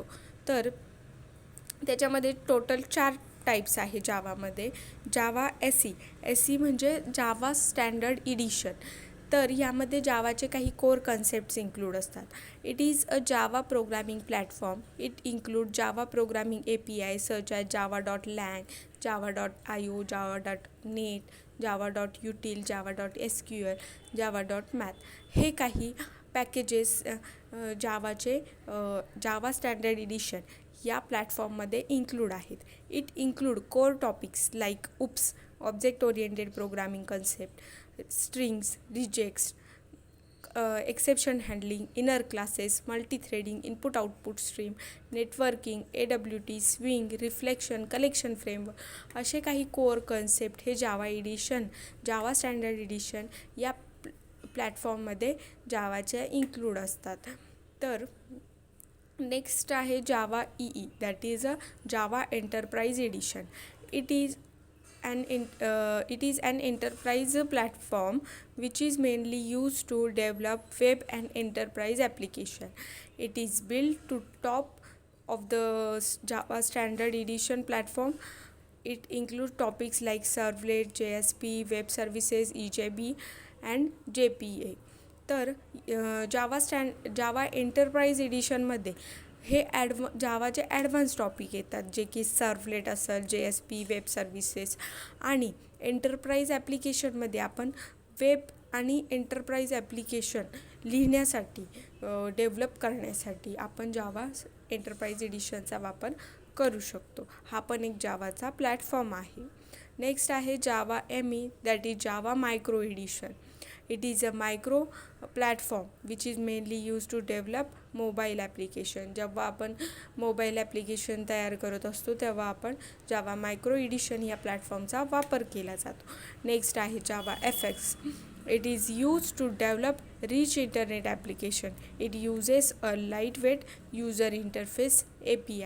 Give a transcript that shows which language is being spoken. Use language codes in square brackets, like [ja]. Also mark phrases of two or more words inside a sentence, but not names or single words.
[mr] तर त्याच्यामध्ये टोटल 4 टाईप्स आहे जावामध्ये. जावा SE म्हणजे जावा स्टँडर्ड एडिशन. तर यामध्ये जावाचे काही [en] core concepts include [mr] असतात. [en] It is a Java programming platform. It include Java programming API such as java.lang, java.io, java.net, java.util, java.sql, [mr] java.math हे काही पॅकेजेस जावाचे जावा स्टँडर्ड एडिशन या प्लॅटफॉर्ममध्ये इन्क्लूड आहेत. [en] It include core topics like UPS, object oriented programming concept, strings, rejects, exception handling, inner classes, multithreading, input output stream, networking, AWT, Swing, reflection, collection framework [mr] असे काही कोर कन्सेप्ट हे जावा स्टँडर्ड एडिशन या प्लॅटफॉर्ममध्ये जावाचे इन्क्लूड असतात. तर नेक्स्ट आहे जावा EE, [en] that is a Java Enterprise Edition. It is an enterprise platform which is mainly used to develop web and enterprise application. It is built to top of the Java standard edition platform. It includes topics like servlet, JSP, web services, EJB and JPA. [mr] तर जावा एंटरप्राइज एडिशनमध्ये हे जावाचे [en] advance topic [mr] येतात, जे की सर्वलेट असेल, JSP, [en] web services. [mr] आणि एंटरप्राइज ॲप्लिकेशनमध्ये आपण वेब आणि एंटरप्राइज ॲप्लिकेशन लिहिण्यासाठी, डेव्हलप करण्यासाठी आपण जावा एंटरप्राइज एडिशनचा वापर करू शकतो. हा पण एक जावाचा प्लॅटफॉर्म आहे. नेक्स्ट आहे जावा ME, [en] that is Java Micro Edition. It is a micro platform which is mainly used to develop mobile application. [mr] जेव्हा आपण [en] mobile application [mr] तयार करत असतो तेव्हा आपण जावा मायक्रो एडिशन या प्लॅटफॉर्मचा वापर केला जातो. नेक्स्ट आहे जावा FX. [en] It is use to develop rich internet application. It uses a light weight user interface API.